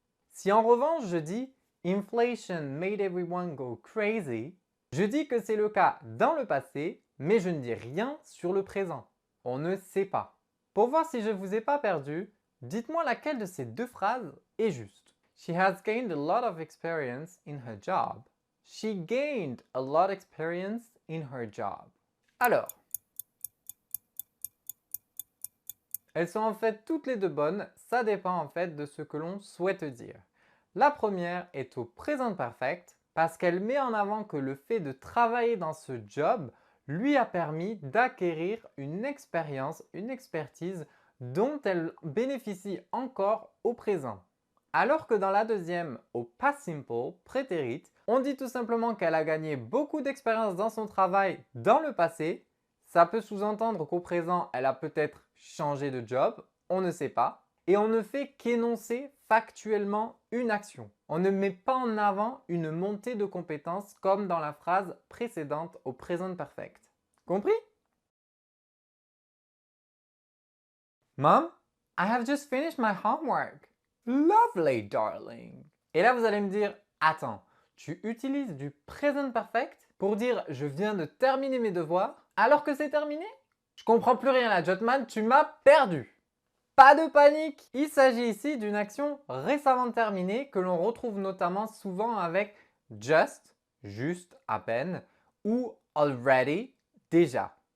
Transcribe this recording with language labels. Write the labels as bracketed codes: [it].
[fr] Si en revanche je dis [en] inflation made everyone go crazy, [fr] je dis que c'est le cas dans le passé, mais je ne dis rien sur le présent. on ne sait pas. Pour voir si je ne vous ai pas perdu, dites-moi laquelle de ces deux phrases est juste. [en] She has gained a lot of experience in her job. She gained a lot of experience in her job. [fr] Alors, elles sont en fait toutes les deux bonnes, ça dépend en fait de ce que l'on souhaite dire. La première est au présent perfect parce qu'elle met en avant que le fait de travailler dans ce job lui a permis d'acquérir une expérience, une expertise dont elle bénéficie encore au présent. Alors que dans la deuxième, au past simple, prétérit, on dit tout simplement qu'elle a gagné beaucoup d'expérience dans son travail dans le passé. Ça peut sous-entendre qu'au présent, elle a peut-être changé de job, on ne sait pas. Et on ne fait qu'énoncer factuellement une action. On ne met pas en avant une montée de compétences comme dans la phrase précédente au present perfect. Compris? [en] Mom, I have just finished my homework. Lovely, darling. [fr] Et là, vous allez me dire, attends, tu utilises du present perfect pour dire je viens de terminer mes devoirs alors que c'est terminé? Je comprends plus rien là, Jotman, tu m'as perdu. Pas de panique! Il s'agit ici d'une action récemment terminée que l'on retrouve notamment souvent avec just, juste, à peine, ou already, déjà.